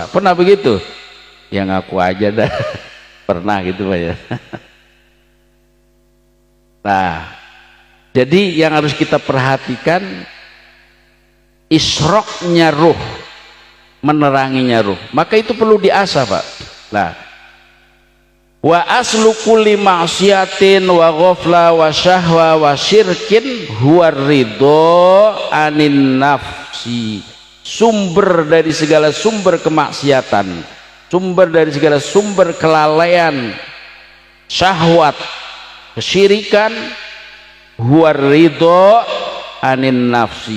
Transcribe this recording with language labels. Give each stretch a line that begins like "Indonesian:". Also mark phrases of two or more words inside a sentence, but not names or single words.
Indonesian: Pernah begitu? Ya ngaku aja dah. Pernah gitu Pak ya. Nah, jadi yang harus kita perhatikan isroknya ruh, meneranginya ruh. Maka itu perlu diasah Pak. Nah,
Arabic: وأصل كل معصية وغفلة وشهوة وشرك هو الرضا عن النفس.
Indonesian: Sumber dari segala sumber kemaksiatan, sumber dari segala sumber kelalaian, syahwat, kesyirikan,
Arabic: هو الرضا عن النفس.